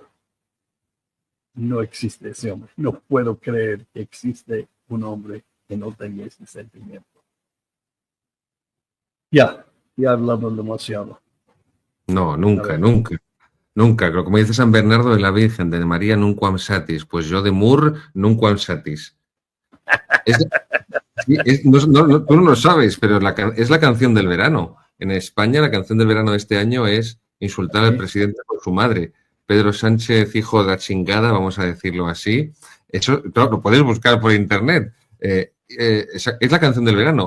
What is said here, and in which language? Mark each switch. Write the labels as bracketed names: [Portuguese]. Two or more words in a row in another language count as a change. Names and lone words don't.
[Spanish] No existe ese hombre. No puedo creer que existe un hombre que no tenga ese sentimiento. Ya he hablado demasiado. No, nunca, nunca. Nunca, como dice San Bernardo de la Virgen, de María [Latin] nunquam satis, [Spanish] pues yo de Mur [Latin] nunquam satis. [Spanish] Tú no lo sabes, pero es la canción del verano. En España la canción del verano de este año es insultar al presidente por su madre. Pedro Sánchez, hijo de la chingada, vamos a decirlo así. Eso claro, lo podéis buscar por internet. Es la canción del verano.